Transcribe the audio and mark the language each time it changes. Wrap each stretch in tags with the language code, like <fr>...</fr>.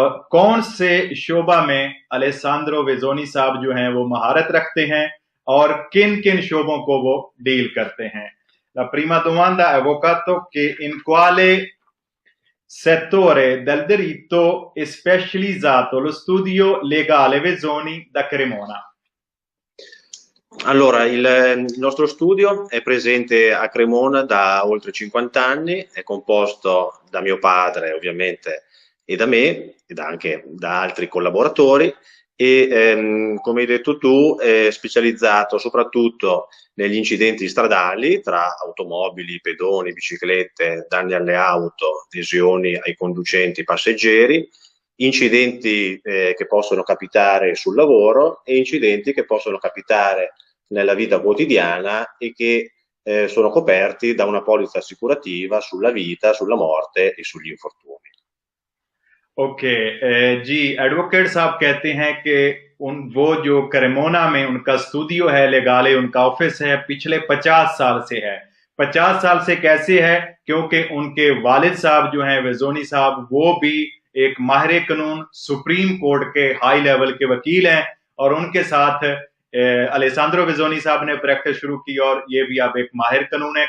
<hi>कौन से शोबा में अलेसांद्रो वेजोनी साहब जो हैं वो महारत रखते हैं और किन किन शोबों को वो डील करते हैं?</hi> <it>La prima domanda è avvocato che in quale settore del diritto è specializzato lo studio legale Vesoni da Cremona? Allora, il nostro studio è presente a Cremona da oltre 50 anni, è composto da mio padre ovviamente e da me ed anche da altri collaboratori e come hai detto tu è specializzato soprattutto negli incidenti stradali tra automobili, pedoni, biciclette, danni alle auto, lesioni ai conducenti, passeggeri, incidenti che possono capitare sul lavoro e incidenti che possono capitare nella vita quotidiana e che sono coperti da una polizza assicurativa sulla vita, sulla morte e sugli infortuni.</it> <hi>Okay ji, advocate साहब कहते हैं कि वो जो Cremona में उनका studio है लेगाले, उनका ऑफिस है, पिछले 50 साल से है। 50 साल से कैसे है? क्योंकि उनके वालिद साहब जो हैं वेजोनी साहब, वो भी एक माहिर कानून सुप्रीम कोर्ट के हाई लेवल के वकील हैं और उनके साथ अलेसांद्रो वेजोनी साहब ने प्रैक्टिस शुरू की और ये भी अब एक माहिर कानून है।</hi>